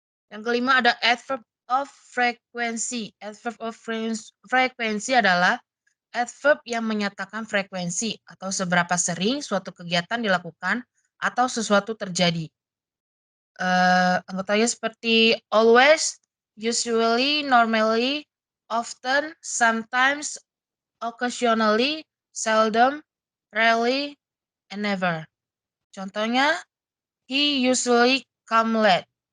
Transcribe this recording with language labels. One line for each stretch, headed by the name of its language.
Indonesian: Yang kelima ada adverb of frequency. Adverb of frequency adalah adverb yang menyatakan frekuensi atau seberapa sering suatu kegiatan dilakukan atau sesuatu terjadi. Anggotanya seperti
English: always, usually, normally, often, sometimes, occasionally, seldom, rarely, and never.
Indonesian: Contohnya,
English: he usually come late.